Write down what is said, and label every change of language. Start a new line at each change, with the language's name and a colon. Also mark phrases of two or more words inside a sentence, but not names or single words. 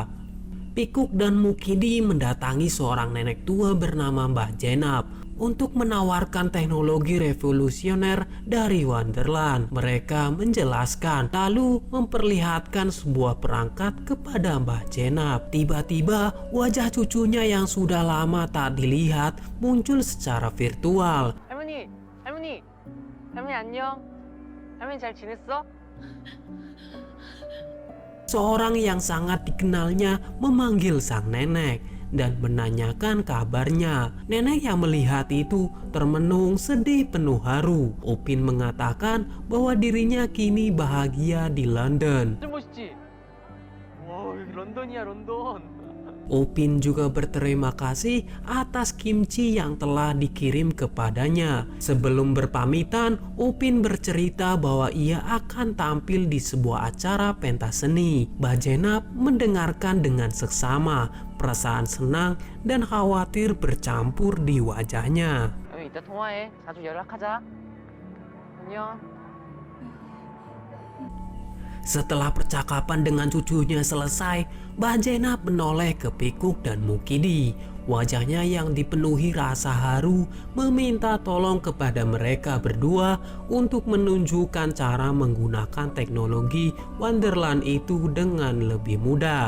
Indonesian: Pikuk dan Mukidi mendatangi seorang nenek tua bernama Mbah Jenab untuk menawarkan teknologi revolusioner dari Wonderland. Mereka menjelaskan lalu memperlihatkan sebuah perangkat kepada Mbah Jenab. Tiba-tiba wajah cucunya yang sudah lama tak dilihat muncul secara virtual.
Korean: 할머니, 안녕. 할머니 잘 지냈어?
Indonesian: Seorang yang sangat dikenalnya memanggil sang nenek dan menanyakan kabarnya. Nenek yang melihat itu termenung sedih penuh haru. Upin mengatakan bahwa dirinya kini bahagia di London.
Korean: 완전 멋있지? 와, 여기 런던이야, 런던.
Indonesian: Upin juga berterima kasih atas kimchi yang telah dikirim kepadanya. Sebelum berpamitan, Upin bercerita bahwa ia akan tampil di sebuah acara pentas seni. Mbah Jenab mendengarkan dengan seksama. Perasaan senang dan khawatir bercampur di wajahnya.
Korean: 이따 통화해. 자주 연락하자. 안녕.
Indonesian: Setelah percakapan dengan cucunya selesai, Mbah Jenab menoleh ke Pikuk dan Mukidi. Wajahnya yang dipenuhi rasa haru meminta tolong kepada mereka berdua untuk menunjukkan cara menggunakan teknologi Wonderland itu dengan lebih mudah.